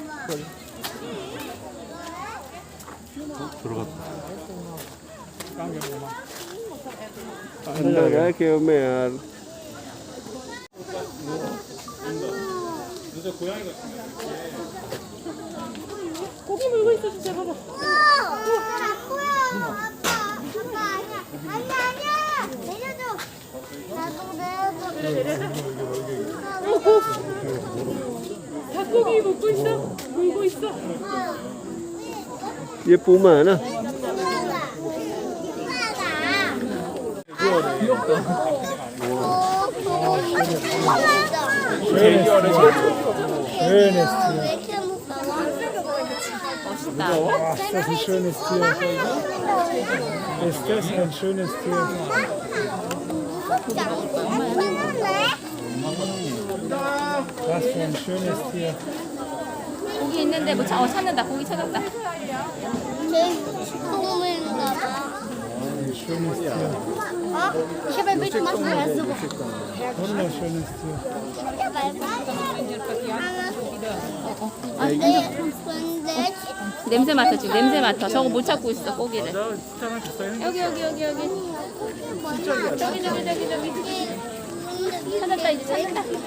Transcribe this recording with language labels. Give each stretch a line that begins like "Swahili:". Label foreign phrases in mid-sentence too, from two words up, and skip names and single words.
Korean: 소리.
Hindi: अंदर गया केव में यार.
Korean: 고기 물고 있어 진짜 봐봐. 아니야. 내려줘. 나도 내려줘. 닭고기 먹고 있어. 물고 있어.
Hindi: ये पूमा है ना.
Korean: 멋있다.
German: Ist das ein schönes Tier? Ist das ein schönes Tier? Was für ein schönes Tier.
Korean: 고기 있는데 뭐 찾는다. 고기 찾았다. 동물인가 봐.
German: Ein schönes Tier. Ich habe ein Bild gemacht, weißt du? Wunderschönes Tier.
Korean: 근데 냄새 맡아 지금 냄새 맡아. 저거 못 찾고 있어 고기를. 여기. 저기. 찾았다 이제 찾았다.